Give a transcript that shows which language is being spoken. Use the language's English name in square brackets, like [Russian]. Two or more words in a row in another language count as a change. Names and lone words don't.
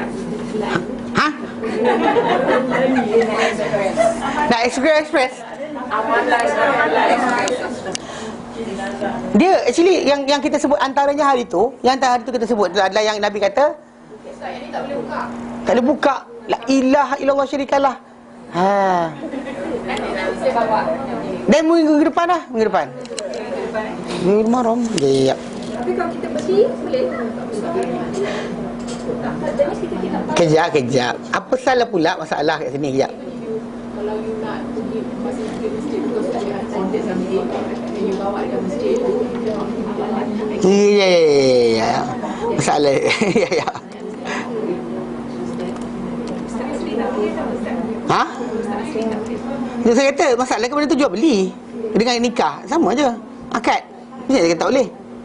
[Malay] Ha? Nak express. Dia actually yang kita sebut antaranya hari tu, kita sebut adalah yang Nabi kata Ustaz, yang ni tak boleh buka. tak boleh buka. [Arabic] لا إله إلا الله شريك له. [Malay] Saya bawa. Dan minggu depan lah. Minggu Muharram. Ya. Tapi kalau kita bersih, boleh. Kejap. Apa salah pula masalah kat sini? Kejap. Kalau you nak pergi masjid because Ustaz ada [English] contact something [Malay] and you bawa ke masjid. Ya. Masalah. Ya. Ha? Itu saya kata masalah ke benda tu jual beli dengan nikah sama je. Akad. Dia kata tak boleh.